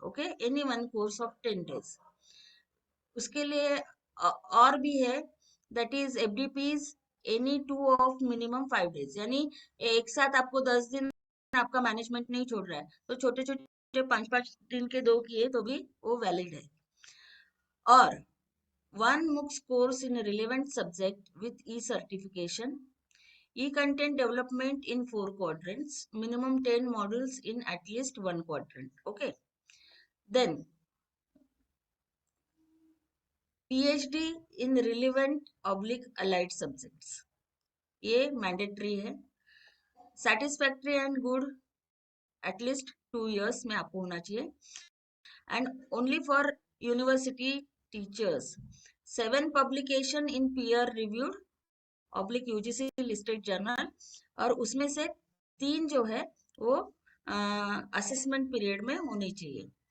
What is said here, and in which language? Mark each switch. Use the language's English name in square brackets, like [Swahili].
[English] Okay, any one course of 10 days. [Hindi] उसके लिए और भी है, [English] That is FDPs any 2 of minimum 5 days. [Hindi] यानी एक साथ आपको 10 दिन आपका मैनेजमेंट नहीं छोड़ रहा है, तो छोटे छोटे 5-5 दिन के 2 किए तो भी वो वैलिड है. [English] और 1 MOOCs course in a relevant subject with e-certification, e-content development in 4 quadrants, minimum 10 modules in at least 1 quadrant. Okay. Then PhD in relevant / allied subjects. [Hindi] ये मैंडेटरी है. [English] Satisfactory and good at least 2 years [Hindi] में आपको होना चाहिए. [English] And only for university teachers, 7 publication in peer reviewed / UGC listed [Hindi] journal, और उसमें से 3 जो है वो असेसमेंट पीरियड में होनी चाहिए.